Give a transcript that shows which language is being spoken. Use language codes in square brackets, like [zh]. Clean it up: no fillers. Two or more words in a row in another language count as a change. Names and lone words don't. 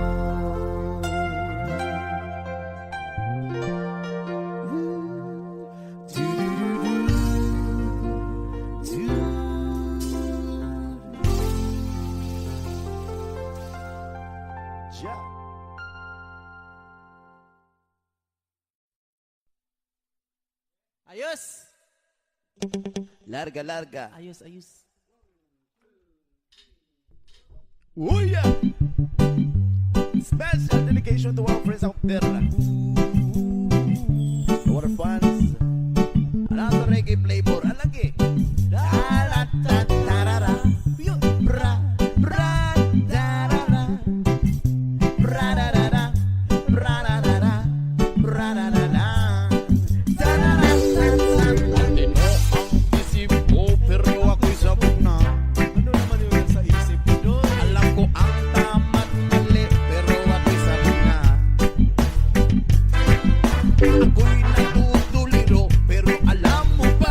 [en] Yeah. [tl] Ayos! Larga, larga. Ayos, ayos. [en] Oh yeah! Special dedication to our friends out there. Our fans. Another reggae flavor. Alagi. Da-da-da-da-da-da. Bra, bra, da-da-da. Bra-da-da-da. Bra-da-da-da. Bra-da-da-da. Da-da-da-da-da. [tl] Ate mo ang isip ko, pero ako'y sabog na. Ano naman yung sa isip ko doon? Alam ko ang tama't mali, pero ako'y sabog na. Ako'y natutuliro, pero alam mo ba?